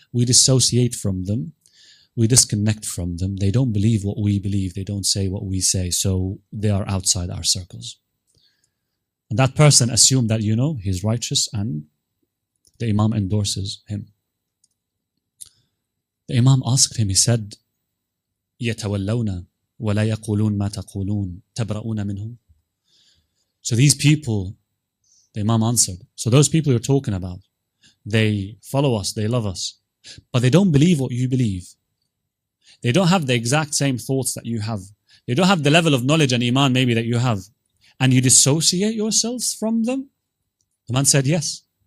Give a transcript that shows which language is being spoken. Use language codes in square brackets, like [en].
[en] We dissociate from them. We disconnect from them. They don't believe what we believe. They don't say what we say. So they are outside our circles. And that person assumed that, he's righteous and the Imam endorses him. The Imam asked him, he said, [ar] يَتَوَلَّوْنَ وَلَا يَقُولُونَ مَا تَقُولُونَ تَبْرَؤُونَ مِنْهُمْ. [en] So these people, the Imam answered, so those people you're talking about, they follow us, they love us, but they don't believe what you believe. They don't have the exact same thoughts that you have. They don't have the level of knowledge and iman maybe that you have. And you dissociate yourselves from them? The man said, yes.